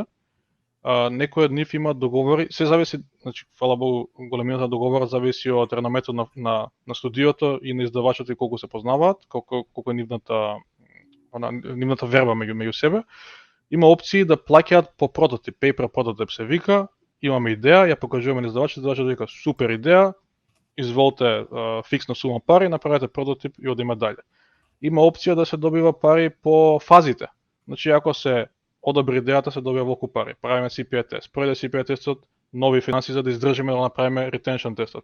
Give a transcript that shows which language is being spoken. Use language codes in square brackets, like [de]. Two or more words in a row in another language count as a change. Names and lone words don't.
[mk] Некои од нив имаат договори, се зависи, значи фала Богу, големината на договорот зависи од реномето на студиото и на издавачот и колку се познаваат, колку е нивната верба меѓу себе. Има опции да плаќаат по прототип, [en] pay per prototype [mk] се вика. Имаме идеја, ја покажуваме на издавачот вика супер идеја, изволте фиксна сума пари, направете прототип и одиме дале. Има опција да се добива пари по фазите. Значи ако се одобри идејата, се добива волку пари. Правиме CPI тест. Пројде CPI тестот, нови финанси за да издржиме да го направиме retention тестот.